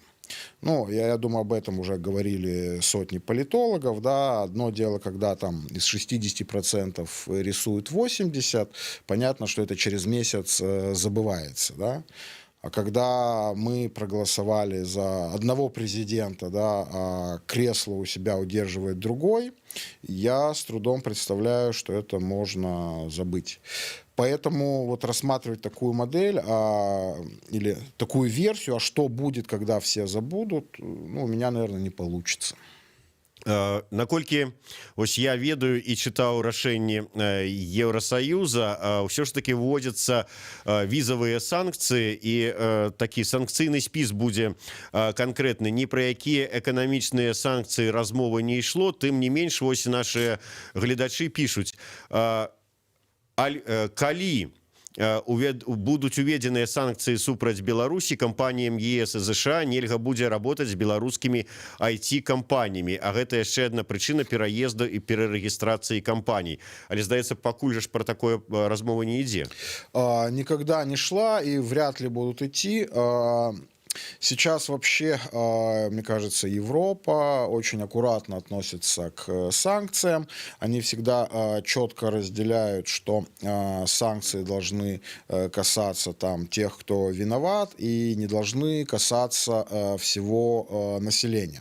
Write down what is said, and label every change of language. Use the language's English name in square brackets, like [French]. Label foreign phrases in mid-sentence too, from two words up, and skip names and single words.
[Russian] Ну, я думаю, об этом уже говорили сотни политологов, да, одно дело, когда там из 60% рисуют 80%, понятно, что это через месяц забывается, да, а когда мы проголосовали за одного президента, да, а кресло у себя удерживает другой, я с трудом представляю, что это можно забыть. Поэтому вот рассматривать такую модель или такую версию, а что будет, когда все забудут, ну, у меня, наверное, не получится. [Belarusian] Наколькі ось я ведаю і чытаў рашэнне Еўрасаюза, ўсё ж таки вводзяцца візавыя санкцыі, і такі санкцыйны спіс будзе канкрэтны. Ні пра якія эканамічныя санкцыі размовы не ішло, тым не менш, вось нашыя гледачы пішуць, калі будуць уведзеныя санкцыі супраць Беларусі, кампаніям ЕС і ЗША нельга будзе работаць з беларускімі IT-кампаніямі, а гэта яшчэ одна прычына пераезду і перарэгістрацыі кампаній. Але здаецца, пакуль жа ж пра такое размова не ідзе. [Russian] Никогда не шла и вряд ли будут идти. Сейчас вообще, мне кажется, Европа очень аккуратно относится к санкциям. Они всегда четко разделяют, что санкции должны касаться там тех, кто виноват, и не должны касаться всего населения.